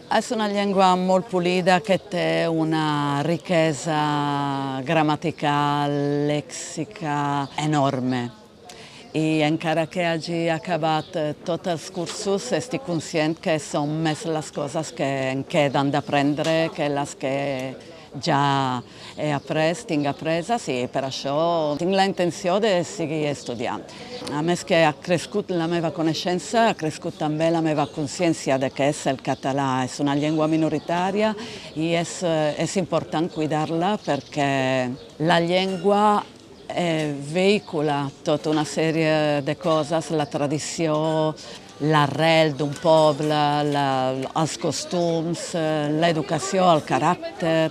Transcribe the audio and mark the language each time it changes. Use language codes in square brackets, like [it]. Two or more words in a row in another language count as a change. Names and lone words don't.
[it] È una lingua molto pulita che ha una ricchezza grammaticale, lexica enorme. [ca] E encara che hagi acabat tot els cursos, estic conscient que són més les coses que em queden d'aprendre que les que ja he après, tinc apreses i per això tinc la intenció de seguir estudiant. A més que ha crescut la meva coneixença, ha crescut també la meva consciència de que és el català, és una llengua minoritària i és important cuidar-la perquè la llengua vehicula tota una sèrie de coses, la tradició, l'arrel d'un poble, els costums, l'educació, el caràcter.